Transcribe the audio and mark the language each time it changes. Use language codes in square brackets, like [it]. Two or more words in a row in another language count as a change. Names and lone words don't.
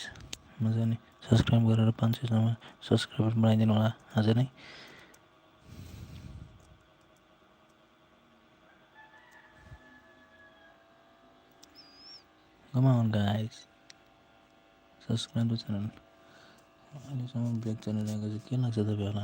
[ne] मजाले सब्सक्राइब गरेर 500 सम्म सब्सक्राइबर बनाइदिनु होला आज नै। [en] Come on, guys, subscribe the channel. [ne] अहिलेसम्म ब्रेक चलिरहेको चाहिँ के लाग्छ तपाईँहरूलाई?